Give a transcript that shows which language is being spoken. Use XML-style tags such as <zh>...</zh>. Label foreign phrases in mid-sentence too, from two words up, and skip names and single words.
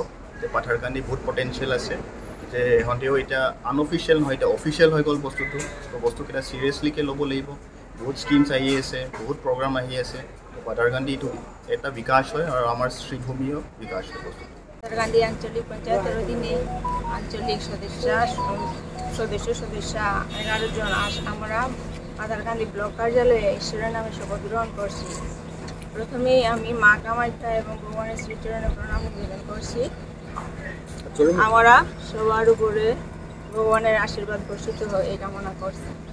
<as>যে পাথাৰকান্দি বহুত পটেঞ্চিয়েল আছে, যে ইহঁতেও এতিয়া আনঅফিচিয়েল নহয়, এতিয়া অফিচিয়েল হৈ গ'ল বস্তুটো। তো বস্তুকেইটা চিৰিয়াছলিকৈ ল'ব লাগিব। বহুত স্কিমছ আহি আছে, বহুত প্ৰগ্ৰাম আহি আছে। পাথাৰকান্দি এইটো এটা বিকাশ হয় আৰু আমাৰ শ্ৰীভূমিও বিকাশ হয়।</as> <bn>পাথারকান্দি আঞ্চলিক পঞ্চায়েতের অধীনে আঞ্চলিক সদস্য 11 জন আমরা পাথারকান্দি ব্লক কার্যালয়ে ঈশ্বরের নামে শপথ গ্রহণ করছি। প্রথমেই আমি মা কামাখ্যা এবং ভগবানের শ্রীচরণে প্রণাম নিবেদন করছি। আমরা সবার উপরে ভগবানের আশীর্বাদ বর্ষিত হয় এই কামনা করছি।</bn>